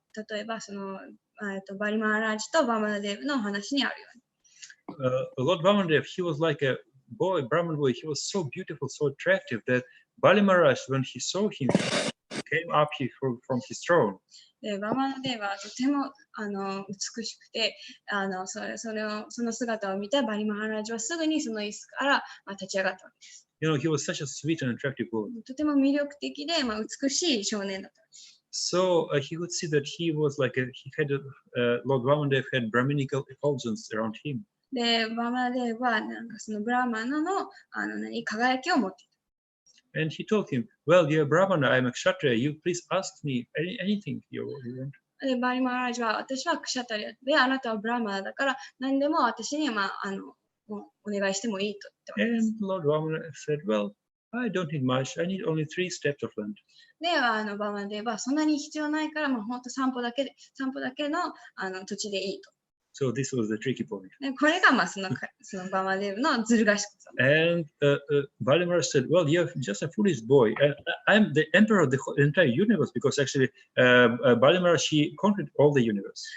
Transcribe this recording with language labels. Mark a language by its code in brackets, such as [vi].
[ja] 例えばその、バリマーラージとバマナデーブのお話にあるように。 [en] Lord Vamanadev, he was like a boy, Brahman boy. He was so beautiful, so attractive that Bali Maharaj, when he saw him, came up from his throne. [ja] でバマナデーブはとても美しくてその姿を見たバリマハラジはすぐにその椅子から立ち上がったわけです。 [en] You know, he was such a sweet and attractive boy. [ja] とても魅力的で、美しい少年だった。 [en] So he could see that he was like Lord Vamanadev had Brahminical effulgence around him. [ja] で、バマナデーブはなんかそのブラマナの輝きを持っていた。 [en] And he told him, well, you're a Brahmana, I'm a Kshatriya, you please ask me anything you want. [ja] で、バリマハラジは私はクシャタリアで、あなたはブラマナだから何でも私にお願いしてもいいと言ってます。 [en] And Lord Vamana said, well, I don't need much, I need only 3 steps of land. [ja] で、バマナデーブはそんなに必要ないから、本当散歩だけの土地でいいと。 [en] So this was the tricky point. [ja] で、これがそのバマナデーブのずる賢さ。 [en] And Valimar said, well, you're just a foolish boy. I'm the emperor of the entire universe because actually Valimar, she conquered all the universe.